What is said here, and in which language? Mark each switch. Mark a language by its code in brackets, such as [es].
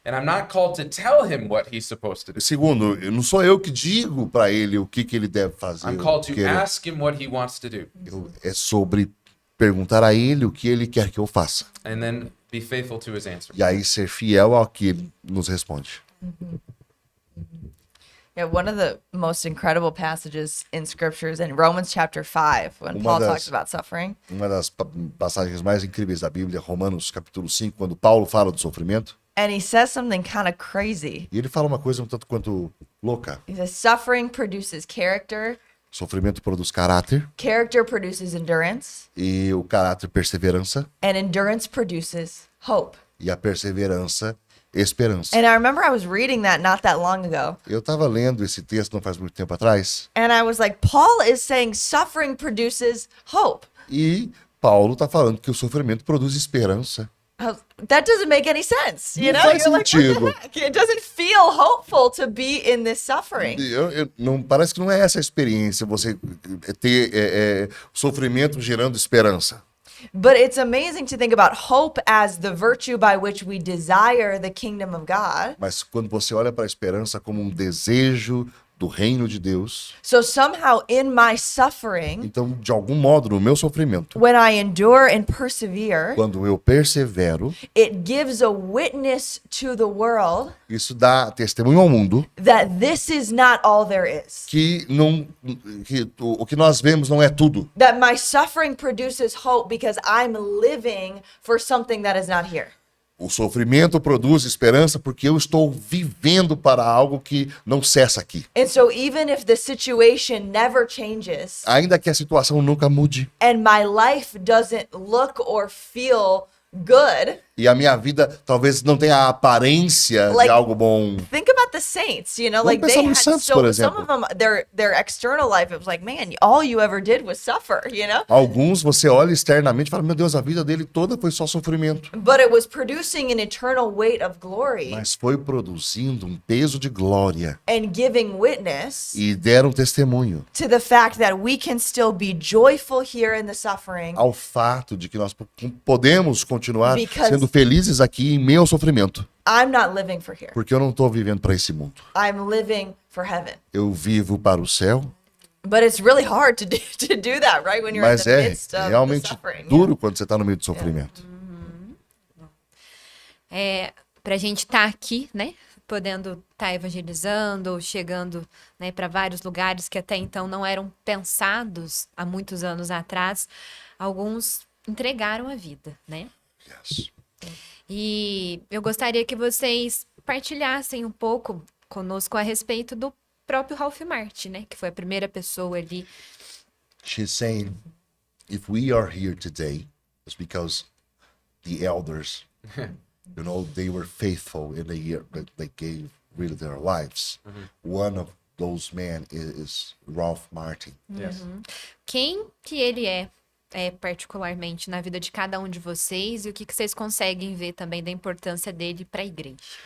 [en] And I'm not called to tell him what he's supposed to do. [pt] Segundo, não sou eu que digo para ele o que ele deve fazer. [en] I'm called [pt] o que [en] to ask him what he wants to do [pt] É sobre perguntar a ele o que ele quer que eu faça. [en] and then be faithful to his answer. [pt] E aí ser fiel ao que ele nos responde. [en] Yeah, one of the most incredible passages in scriptures in Romans chapter 5, when [pt] Uma [en] Paul [pt] das- [en] talks about suffering. [pt] Uma das passagens mais incríveis da Bíblia, Romanos capítulo 5, quando Paulo fala do sofrimento, [en] And he says something kind of crazy. [pt] E ele fala uma coisa um tanto quanto louca. [en] He says, suffering produces character, [pt] Sofrimento produz caráter, [en] character produces endurance, [pt] e o caráter perseverança, [en] and endurance produces hope. [pt] e a perseverança esperança. [en] And I remember I was reading that not that long ago. [pt] Eu estava lendo esse texto não faz muito tempo atrás, [en] And I was like, Paul is saying suffering produces hope. [pt] e Paulo está falando que o sofrimento produz esperança. [en] That doesn't make any sense. You [pt] Não [en] know, [pt] faz [en] you're like, [pt] sentido. [en] what the heck? It doesn't feel hopeful to be in this suffering. [pt] Não, parece que não é essa a experiência, você ter sofrimento gerando esperança. [en] But it's amazing to think about hope as the virtue by which we desire the kingdom of God. [pt] Mas quando você olha para a esperança como um desejo do reino de Deus, [en] So somehow in my suffering, [pt] então, de algum modo, no meu sofrimento, [en] when I endure and persevere, [pt] quando eu persevero, [en] it gives a witness to the world [pt] isso dá testemunho ao mundo [en] that this is not all there is. [pt] que o que nós vemos não é tudo. [en] That my suffering produces hope because I'm living for something that is not here. [pt] O sofrimento produz esperança porque eu estou vivendo para algo que não cessa aqui. [en] And so even if the situation never changes [pt] Ainda que a situação nunca mude [en] and my life doesn't look or feel good, [pt] e a minha vida talvez não tenha a aparência de [en] Like- [pt] algo bom. [en] think about the saints, you know, like they [pt] pensar [en] had [pt] nos santos, por [en] some [pt] exemplo. [en] of them, their external life, it was like, man, all you ever did was suffer, you know? [pt] Alguns você olha externamente e fala, meu Deus, a vida dele toda foi só sofrimento. [en] But it was producing an eternal weight of glory [pt] Mas foi produzindo um peso de glória [en] and giving witness [pt] e deram testemunho [en] to the fact that we can still be joyful here in the suffering [pt] ao fato de que nós podemos continuar [en] Because- [pt] sendo felizes aqui em meio ao sofrimento. [en] I'm not living for here. [pt] Porque eu não estou vivendo para esse mundo. [en] I'm living for heaven. [pt] Eu vivo para o céu, [en] But it's really hard to do that, right? When you're in [pt] mas [en] the [pt] é [en] midst of the [pt] realmente [en] suffering. [pt] duro quando você está no meio do sofrimento. Para a gente estar aqui, né? Podendo estar evangelizando, chegando, né, para vários lugares que até então não eram pensados há muitos anos atrás, alguns entregaram a vida, né? [en] Yes. [pt] E eu gostaria que vocês partilhassem um pouco conosco a respeito do próprio Ralph Martin, né? Que foi a primeira pessoa ali. [en] She's saying, if we are here today, it's because the elders, they were faithful in the year that they gave really their lives. One of those men is Ralph Martin. Yes. [pt] Quem que ele é particularmente na vida de cada um de vocês e o que vocês conseguem ver também da importância dele para a igreja?